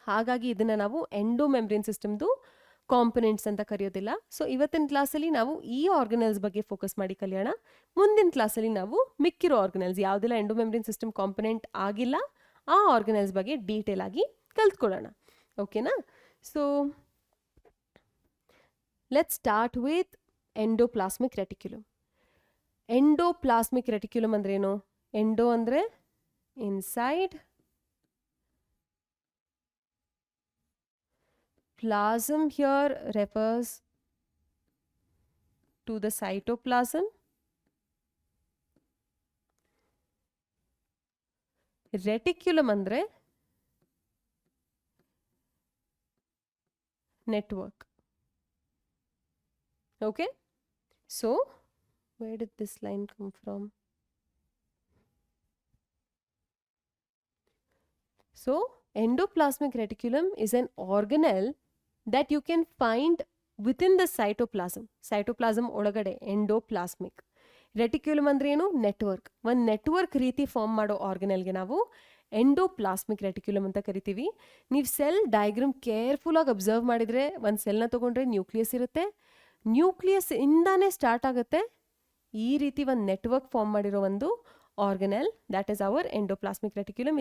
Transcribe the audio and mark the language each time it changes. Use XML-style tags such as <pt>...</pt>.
<kn>ಹಾಗಾಗಿ ಇದನ್ನು ನಾವು ಎಂಡೋಮೆಂಬ್ರೇನ್ ಸಿಸ್ಟಮ್ದು ಕಾಂಪೊನೆಂಟ್ಸ್ ಅಂತ ಕರೆಯೋದಿಲ್ಲ. ಸೊ ಇವತ್ತಿನ ಕ್ಲಾಸಲ್ಲಿ ನಾವು ಈ ಆರ್ಗನಲ್ಸ್ ಬಗ್ಗೆ ಫೋಕಸ್ ಮಾಡಿ ಕಲಿಯೋಣ. ಮುಂದಿನ ಕ್ಲಾಸಲ್ಲಿ ನಾವು ಮಿಕ್ಕಿರೋ ಆರ್ಗನಲ್ಸ್ ಯಾವುದೆಲ್ಲ ಎಂಡೋಮೆಂಬ್ರೇನ್ ಸಿಸ್ಟಮ್ ಕಾಂಪೊನೆಂಟ್ ಆಗಿಲ್ಲ ಆ ಆರ್ಗನಲ್ಸ್ ಬಗ್ಗೆ ಡೀಟೇಲ್ ಆಗಿ ಕಲ್ತ್ಕೊಳ್ಳೋಣ. ಓಕೆನಾ?</kn> <en>So let's start with endoplasmic reticulum.</en> <kn>Endoplasmic reticulum ಅಂದ್ರೆ ಏನು? ಎಂಡೋ ಅಂದ್ರೆ</kn> <en>inside, plasm here refers to the cytoplasm, reticulum</en> <kn>ಅಂದ್ರೆ</kn> <en>network. Okay, so where did this line come from? So endoplasmic reticulum is an organelle that you can find within the cytoplasm.</en> <kn>Cytoplasm ಒಳಗಡೆ endoplasmic. Reticulum ಅಂದ್ರೆ ಏನು? Network. ಒಂದು network ರೀತಿ form ಮಾಡೋ ಆರ್ಗನಲ್ಗೆ ನಾವು endoplasmic reticulum ಅಂತ ಕರಿತೀವಿ. ನೀವು ಸೆಲ್ ಡಯಾಗ್ರಾಮ್ ಕೇರ್ಫುಲ್ಲಾಗಿ ಅಬ್ಸರ್ವ್ ಮಾಡಿದರೆ, ಒಂದು ಸೆಲ್ನ ತೊಗೊಂಡ್ರೆ ನ್ಯೂಕ್ಲಿಯಸ್ ಇರುತ್ತೆ. ನ್ಯೂಕ್ಲಿಯಸ್ ಇಂದಾನೇ ಸ್ಟಾರ್ಟ್ ಆಗುತ್ತೆ ಈ ರೀತಿ ಒಂದು ನೆಟ್ವರ್ಕ್ ಫಾರ್ಮ್ ಮಾಡಿರೋ ಒಂದು organelle,</kn> <en>that is our</en> <kn>endoplasmic reticulum.</kn>